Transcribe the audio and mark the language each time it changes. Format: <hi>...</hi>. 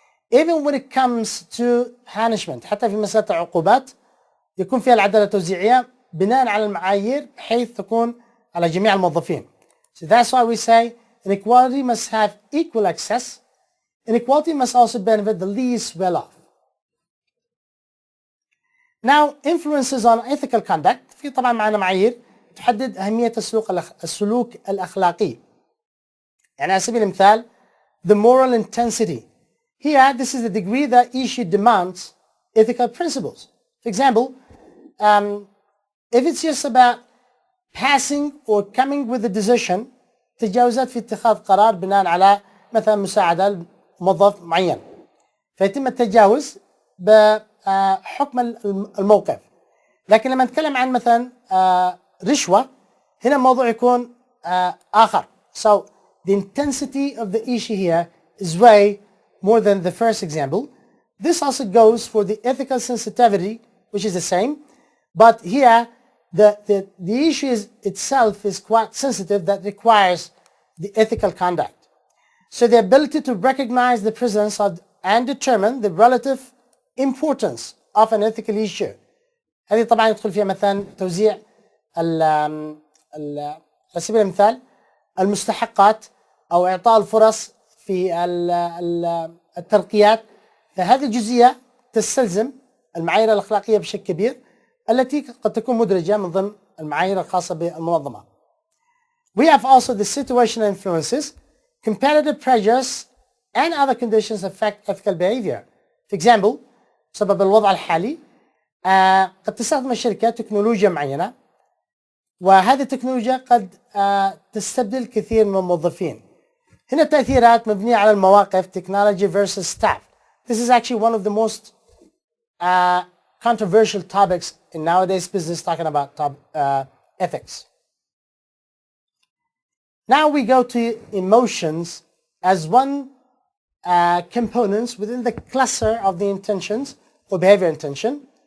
<en>Even when it comes to punishment،</en> <ar>حتى في مسألة العقوبات يكون فيها العدالة التوزيعية بناء على المعايير بحيث تكون على جميع الموظفين.</ar> <en>So that's why we say inequality must have equal access. Inequality must also benefit the least well off. Now, influences on ethical conduct.</en> <ar>في طبعا معنا معايير تحدد أهمية السلوك الأخلاقي. يعني على سبيل المثال</ar> <en>the moral intensity. Here, this is the degree that issue demands ethical principles. For example, if it's just about passing or coming with a decision,</en> <ar>تجاوزات في اتخاذ قرار بناء على مثلا مساعدة لموظف معين، فيتم التجاوز بحكم الموقف. لكن لما نتكلم عن مثلا رشوة، هنا الموضوع يكون آخر.</ar> <en>So the intensity of the issue here is way more than the first example. This also goes for the ethical sensitivity, which is the same, but here the issue itself is quite sensitive, that requires the ethical conduct. So the ability to recognize the presence of and determine the relative importance of an ethical issue.</en> <ar>هذه طبعا يدخل فيها مثلا توزيع على سبيل المثال المستحقات أو إعطاء الفرص في الترقيات. فهذه الجزئية تستلزم المعايير الأخلاقية بشكل كبير التي قد تكون مدرجة من ضمن المعايير الخاصة بالمنظمة.</ar> <en>We have also the situational influences, competitive pressures and other conditions affect ethical behavior. For example,</en> <ar>بسبب الوضع الحالي قد تستخدم الشركة تكنولوجيا معينة، وهذه التكنولوجيا قد تستبدل كثير من الموظفين. هنا التأثيرات مبنية على المواقف</ar> <en>technology versus staff. This is actually one of the most controversial topics in nowadays business, talking about ethics. Now we go to emotions as one components within the cluster of the intentions or behavior intention.</en>